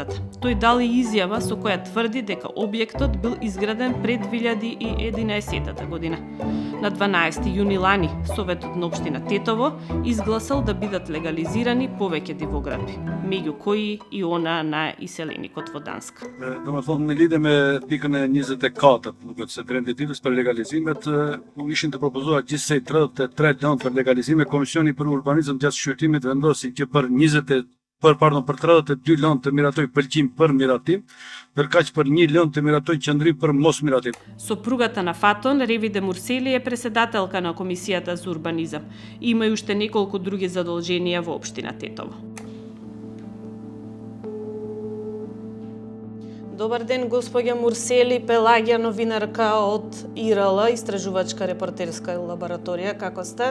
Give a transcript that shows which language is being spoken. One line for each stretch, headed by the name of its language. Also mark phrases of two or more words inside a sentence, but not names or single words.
Macedonian: Тој дал и изјава со која тврди дека објектот бил изграден пред 2011 година. На 12 јуни лани, Советот на општина Тетово изгласал да бидат легализирани повеќе дивоградби, меѓу кои и она на иселеникот во Данска.
Albanian: Domethënë ne lidhje pikën e 24 nuk se drejtëtitës për legalizimet ishin të propozuar gjithsej 33 lëndë për legalizime. Komisioni për urbanizëm gjatë shqyrtimit vendosi që për 32 lëndë të miratoj pëlqim për miratim, ndërkaq për 1 lëndë të miratoj qëndrim për mos miratim.
Macedonian: Сопругата на Фатон, Ревиде Мурсели, е преседателка на Комисијата за урбанизам. Има и уште неколку други задолженија во општина Тетово. Добар ден, господја Мурсели, Пелагија, новинарка од ИРЛ, истражувачка репортерска лабораторија, како сте?